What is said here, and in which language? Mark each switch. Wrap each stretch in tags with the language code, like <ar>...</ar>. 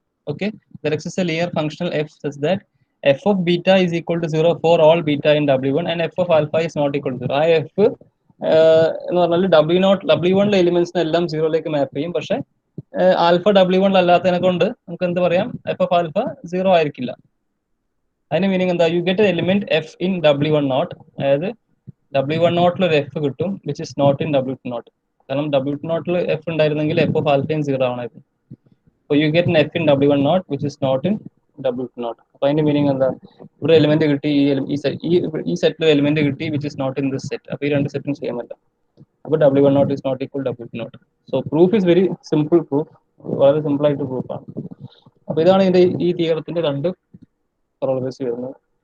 <en>Okay, there exists a linear functional f such that f of beta is equal to 0 for all beta in W1 and f of alpha is not equal to 0.</en> <ml>ആ F എന്ന് പറഞ്ഞാൽ W1ലെ എലിമെന്റ്സിനെ എല്ലാം സീറോയിലേക്ക് മാപ്പ് ചെയ്യും. പക്ഷെ alpha W1 അല്ലാത്തതിനെ കൊണ്ട് നമുക്ക് എന്ത് പറയാം, എഫ് ഓഫ് ആൽഫ സീറോ ആയിരിക്കില്ല. അതിന്റെ മീനിങ് എന്താ,</ml> <en>You get element F in W1 naught.</en> <ml>അതായത് W1 നോട്ടിൽ ഒരു എഫ് കിട്ടും</ml> <en>Which is not in W2 naught.</en> <ml>കാരണം W2 നോട്ടിൽ എഫ് ഉണ്ടായിരുന്നെങ്കിൽ F of ആൽഫയും zero ആണായിരുന്നു.</ml> <en>So you get an f in W1 naught which is not in W2 naught.</en> <ml>അപ്പൊ അതിന്റെ meaning എന്താ, ഇവിടെ എലിമെന്റ് കിട്ടി, ഈ സെറ്റിലെ എലിമെന്റ് കിട്ടി</ml> <en>Which is not in this set.</en> <ml>അപ്പൊ ഈ രണ്ട് സെറ്റും സെയിം അല്ല.</ml> <en>അപ്പൊ W1 naught is not equal W2 naught. So proof is very simple proof.</en> <ml>വളരെ സിമ്പിൾ ആയിട്ട് പ്രൂഫ് ആണ്. അപ്പൊ ഇതാണ് ഇതിന്റെ ഈ തിയറത്തിന്റെ രണ്ട് പ്രോഗ്രസ് വരുന്നത്.</ml>